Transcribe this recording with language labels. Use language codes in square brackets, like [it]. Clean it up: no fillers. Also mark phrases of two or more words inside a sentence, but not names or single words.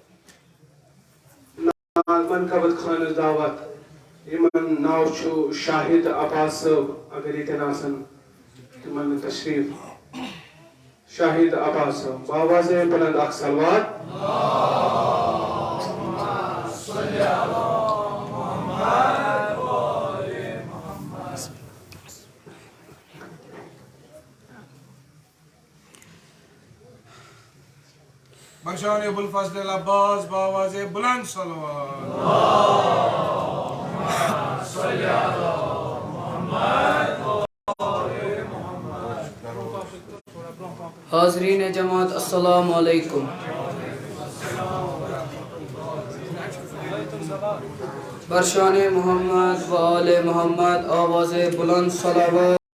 [ks] منقبت خانس دعوت یِمن ناو چھُ شاہد عباس صٲب اگر ییٚتٮ۪ن آسن تِمن تشریٖف شاہد عباس صٲب [ur] بآوازے بلند [ks] اکھ سلوات بخشان ابو الفضل العباس [ur] بآواز بلند صلوات [ks] حاضرین جماعت [ar] السلام علیکم [ks] برشان محمد و آل محمد [ur] آواز بلند صلوات